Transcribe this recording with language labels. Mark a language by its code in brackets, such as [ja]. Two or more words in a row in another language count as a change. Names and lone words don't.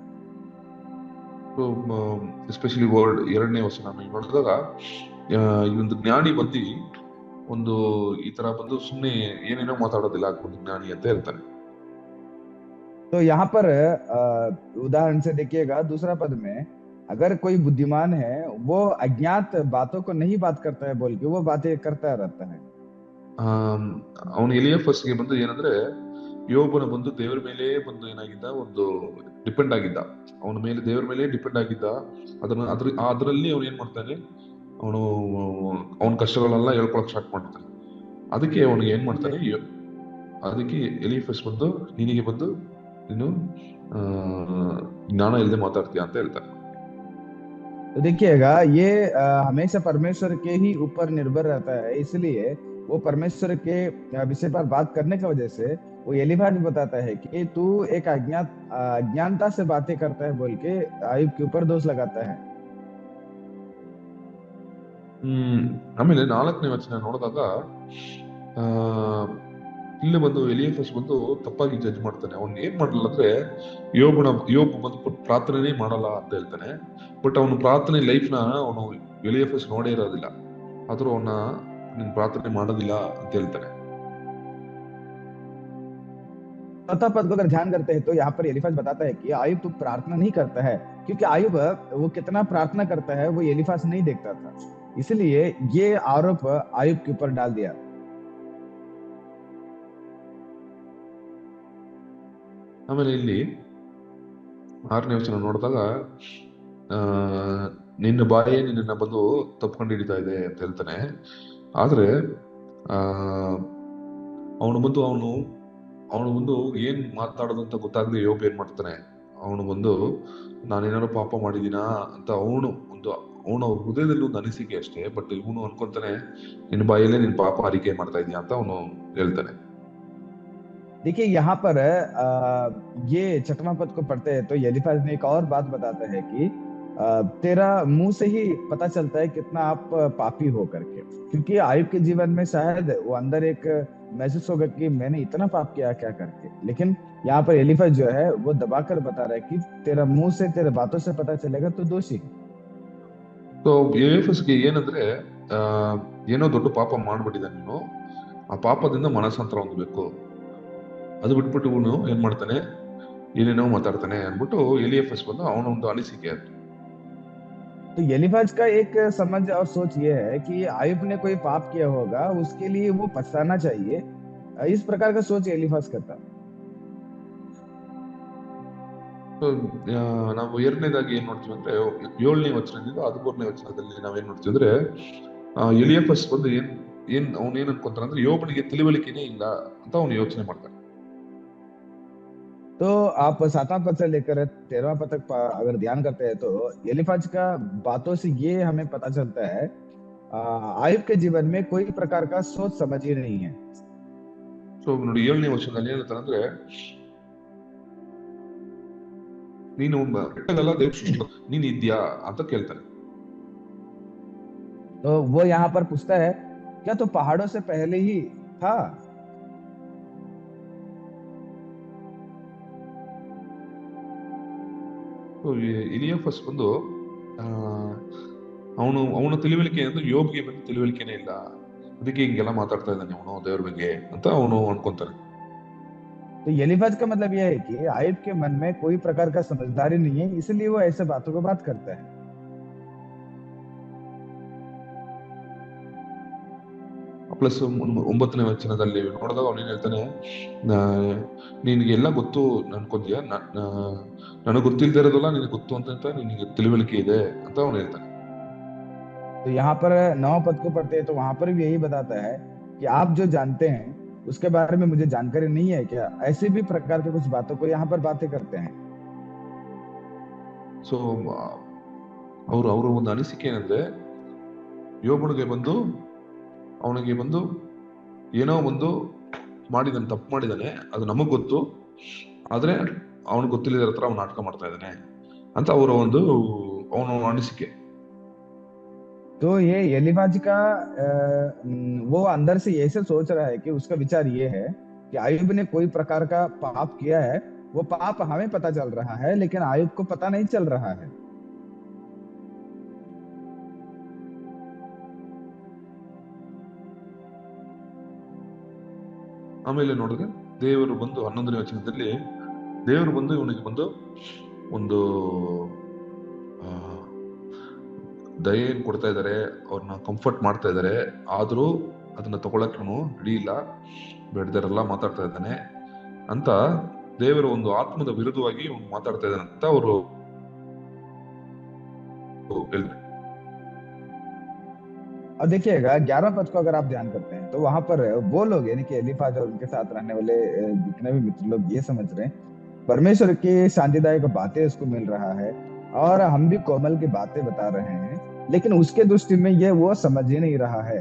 [en] so especially [kn] 2ನೇ ವಚನ ನಾವು ನೋಡಿದಾಗ ಈ ಒಂದು ಜ್ಞಾನಿ ಈ ತರ ಸುಮ್ಮನೆ ಏನೇನೋ ಮಾತಾಡೋದಿಲ್ಲ, ಒಂದು ಜ್ಞಾನಿ ಅಂತ ಹೇಳ್ತಾನೆ. [hi] तो यहाँ पर उदाहरण से देखिएगा, दूसरा पद में अगर कोई बुद्धिमान है वो अज्ञात बातों को नहीं बात करता है बोल के वो बातें करता रहता है। [kn] ಅವನು ಎಲಿಯಾಫಸ್ಗೆ ಏನಂದ್ರೆ ಯೋಬನ ದೇವರ ಮೇಲೆ ಏನಾಗಿದ್ದ, ಡಿಪೆಂಡ್ ಆಗಿದ್ದ, ಅವನ ಮೇಲೆ ದೇವರ ಮೇಲೆ ಡಿಪೆಂಡ್ ಆಗಿದ್ದ. ಅದರಲ್ಲಿ ಅವನು ಏನ್ ಮಾಡ್ತಾನೆ, ಅವನ ಕಷ್ಟಗಳೆಲ್ಲ ಹೇಳ್ಕೊಳಕ್ ಸ್ಟಾರ್ಟ್ ಮಾಡ್ತಾನೆ. ಅದಕ್ಕೆ ಅವನಿಗೆ ಏನ್ ಮಾಡ್ತಾನೆ, ಅದಕ್ಕೆ ಎಲಿಯಾಫಸ್ ನಿನಗೆ ನೀನು ಜ್ಞಾನ ಇಲ್ಲದೆ ಮಾತಾಡ್ತೀಯ ಅಂತ ಹೇಳ್ತಾನೆ. [hi] तो देखिएगा ये हमेशा परमेश्वर के ही ऊपर निर्भर रहता है, इसलिए वो परमेश्वर के विषय पर बात करने की वजह से वो एलीफाज बताता है कि तू एक अज्ञानता से बातें करता है बोल के आयुब के ऊपर दोष लगाता है। [kn] ಆಮೇಲೆ 4ನೇ ವಚನ ನೋಡಿದಾಗ ಇಲ್ಲಿ ಎಲಿಯಾಫಸ್ ತಪ್ಪಾಗಿ ಜಡ್ಜ್ ಮಾಡ್ತಾನೆ. ಅವ್ನು ಏನ್ ಮಾಡಲ್ಲ ಅಂದ್ರೆ ಯೋಬ್ ಪ್ರಾರ್ಥನೆ ಮಾಡಲ್ಲ ಅಂತ ಹೇಳ್ತಾನೆ. ಬಟ್ ಅವನು ಪ್ರಾರ್ಥನೆ ಲೈಫ್ ನ ಎಲಿಯಾಫಸ್ ನೋಡೇ ಇರೋದಿಲ್ಲ, ಆದ್ರೂ ನೀನ್ ಪ್ರಾರ್ಥನೆ ಮಾಡೋದಿಲ್ಲ ಅಂತ ಹೇಳ್ತಾನೆ. [hi] चौथा पद को अगर ध्यान करते हैं तो यहाँ पर एलीफाज बताता है कि आयुब तू प्रार्थना नहीं करता है, क्योंकि आयुब वो कितना प्रार्थना करता है वो एलीफाज नहीं देखता था, इसलिए ये आरोप आयुब के ऊपर डाल दिया। [kn] ಆಮೇಲೆ ಇಲ್ಲಿ 6ನೇ ವಚನ ನೋಡಿದಾಗ ನಿನ್ನ ಬಾಯೇ ನಿನ್ನ ತಪ್ಕೊಂಡು ಹಿಡಿತಾ ಇದೆ ಅಂತ ಹೇಳ್ತಾನೆ. ಆದ್ರೆ ಅವನು ಏನ್ ಮಾತಾಡೋದು ಅಂತ ಗೊತ್ತಾಗದೆ ಯೋಬ್ ಏನ್ ಮಾಡ್ತಾನೆ, ನಾನೇನಾದ್ರು ಪಾಪ ಮಾಡಿದೀನಾ ಅಂತ ಅವನ ಹೃದಯದಲ್ಲಿ ಒಂದು ಅನಿಸಿಕೆ ಅಷ್ಟೇ. ಬಟ್ ಇವನು ಅನ್ಕೊಂತಾನೆ ನಿನ್ನ ಬಾಯಲ್ಲೇ ನಿನ್ ಪಾಪ ಅರಿಕೆ ಮಾಡ್ತಾ ಇದೀಯ ಅಂತ ಅವನು ಹೇಳ್ತಾನೆ. [hi] देखिए यहाँ पर ये 6वां पद को पढ़ते हैं तो एलीफाज ने एक और बात बताता है कि तेरा मुंह से ही पता चलता है कितना आप पापी हो करके, क्योंकि आयुब के जीवन में शायद वो अंदर एक महसूस होगा कि मैंने इतना पाप किया क्या करके, लेकिन यहाँ पर एलीफाज जो है वो दबाकर बता रहा है कि तेरा मुंह से तेरे बातों से पता चलेगा तो दोषी। [kn] तो ಎಲಿಯಾಫಸ್ಗೆ ಏನಂದ್ರೆ ಏನೋ ದೊಡ್ಡ ಪಾಪ ಮಾಡ್ಬಿಟ್ಟಿದ್ದಾನೆ, ನೀನು ಆ ಪಾಪದಿಂದ ಮನಸ್ಸಾಂತರ ಹೊಂದಬೇಕು, ಅದು ಬಿಟ್ಬಿಟ್ಟು ಇವನು ಏನ್ ಮಾಡ್ತಾನೆ, ಏನೇನೋ ಮಾತಾಡ್ತಾನೆ ಅನ್ಬಿಟ್ಟು ಎಲಿಯಾಫಸ್ ಅವನ ಒಂದು ಅನಿಸಿಕೆ ಅದು. [hi] तो एलीफाज का एक समझ और सोच ये है कि आयुब ने कोई पाप किया होगा, उसके लिए वो पछताना चाहिए, इस प्रकार का सोच एलीफाज करता। [kn] ನಾವು 2ನೇದಾಗಿ ಏನ್ ನೋಡ್ತೀವಿ ಅಂದ್ರೆ 7ನೇ ವಚನದಿಂದ 13ನೇ ವಚನದಲ್ಲಿ ನಾವೇನ್ ನೋಡ್ತೀವಿ ಅಂದ್ರೆ ಎಲಿಯಾಫಸ್ ಅವನೇನ್ ಅನ್ಕೊಂತಾನೆ ಅಂದ್ರೆ ಯೋಬನಿಗೆ ತಿಳಿವಳಿಕೆನೇ ಇಲ್ಲ ಅಂತ ಅವನು ಯೋಚನೆ ಮಾಡ್ತಾನೆ. [hi] तो आप 7वां पद से लेकर 13वां पद तक अगर ध्यान करते हैं तो एलीफाज का बातों से ये हमें पता चलता है आयुब के जीवन में कोई प्रकार का सोच समझ ही नहीं है। [kn] ಸೊ ನೋಡಿ 7ನೇ ವಚನದಲ್ಲಿ ಏನಂತಾರೆ ಅಂದ್ರೆ ನೀನು ಬೆಟ್ಟದಲ್ಲ ನೀನ್ ಇದ್ಯಾ ಅಂತ ಕೇಳ್ತಾನೆ. [hi] तो वो यहाँ पर पूछता है क्या तो पहाड़ों से पहले ही था। [kn] ಎಲಿಯಾಫಸ್ ಅವನ ತಿಳಿವಳಿಕೆ ಅಂದ್ರೆ ಯೋಬ್ಗೆ ತಿಳಿವಳಿಕೆನೇ ಇಲ್ಲ, ಅದಕ್ಕೆ ಹಿಂಗೆಲ್ಲ ಮಾತಾಡ್ತಾ ಇದ್ದಾನೆ ಅವನು ದೇವ್ರ ಬಗ್ಗೆ ಅಂತ ಅವನು ಅನ್ಕೊಂತಾನೆ. [hi] तो ये लिफाज का मतलब यह है कि आयुब के मन में कोई प्रकार का समझदारी नहीं है, इसलिए वो ऐसे बातों को बात करता है। [kn] ಪ್ಲಸ್ 9ನೇ ವಚನದಲ್ಲಿ ನೋಡಿದಾಗ ಅವನೇನ್ ಹೇಳ್ತಾನೆ, ನಿನಗೆ ಎಲ್ಲ ಗೊತ್ತು ಅನ್ಕೊಂತೀಯ, ನನಗೆ ಗೊತ್ತಿಲ್ಲದೆ ಇರೋದಲ್ಲ ನಿನಗೆ ಗೊತ್ತು ಅಂತ ನಿನಗೆ ತಿಳುವಳಿಕೆ ಇದೆ ಅಂತ ಅವನು ಹೇಳ್ತಾನೆ. [hi] तो यहाँ पर 9 पद को पढ़ते हैं तो वहां पर भी यही बताता है कि आप जो जानते हैं उसके बारे में मुझे जानकारी नहीं है क्या, ऐसे भी प्रकार के कुछ बातों को यहाँ पर बातें करते हैं। [kn] ಸೊ ಅವರ ಒಂದು ಅನಿಸಿಕೆ ಏನಂದ್ರೆ, ಯೋಬನಿಗೆ ಬಂದು ಅವನಿಗೆ ಬಂದು ಏನೋ ಒಂದು ಮಾಡಿದಾನೆ, ತಪ್ಪು ಮಾಡಿದಾನೆ, ಅದು ನಮಗ್ ಗೊತ್ತು, ಆದ್ರೆ ಅವನಿಗೆ ಗೊತ್ತಿಲ್ಲದ ಹತ್ರ ಅವ್ನು ನಾಟಕ ಮಾಡ್ತಾ ಇದ್ದಾನೆ ಅಂತ ಅವನ ಅನಿಸಿಕೆ. [hi] तो ये एलिफाज का वो अंदर से ऐसे सोच रहा है कि उसका विचार ये है कि आयुब ने कोई प्रकार का पाप किया है, वो पाप हमें पता चल रहा है लेकिन आयुब को पता नहीं चल रहा है। [kn] ಆಮೇಲೆ ನೋಡಿದ್ರೆ ದೇವರು ಬಂದು 11ನೇ ವಚನದಲ್ಲಿ ದೇವರು ಬಂದು ಇವನಿಗೆ ಬಂದು ಒಂದು ದಯೆಯನ್ನು ಕೊಡ್ತಾ ಇದ್ದಾರೆ, ಅವ್ರನ್ನ ಕಂಫರ್ಟ್ ಮಾಡ್ತಾ ಇದ್ದಾರೆ. ಆದ್ರೂ ಅದನ್ನ ತಗೊಳಕ್ ಇವನು ರೆಡಿ ಇಲ್ಲ, ಬೇಡದರೆಲ್ಲ ಮಾತಾಡ್ತಾ ಇದ್ದಾನೆ ಅಂತ ದೇವರ ಒಂದು ಆತ್ಮದ ವಿರುದ್ಧವಾಗಿ ಇವನು ಮಾತಾಡ್ತಾ ಇದ್ದಾನೆ ಅಂತ ಅವರು ಹೇಳ್ತಾರೆ. [hi] और देखिएगा 11 पद को अगर आप ध्यान करते हैं तो वहां पर वो लोग यानी कि एलीफाज और उनके साथ रहने वाले जितने भी मित्र लोग ये समझ रहे हैं परमेश्वर की शांतिदायक बातें उसको मिल रहा है और हम भी कोमल की बातें बता रहे हैं, लेकिन उसके दृष्टि में ये वो समझ ही नहीं रहा है।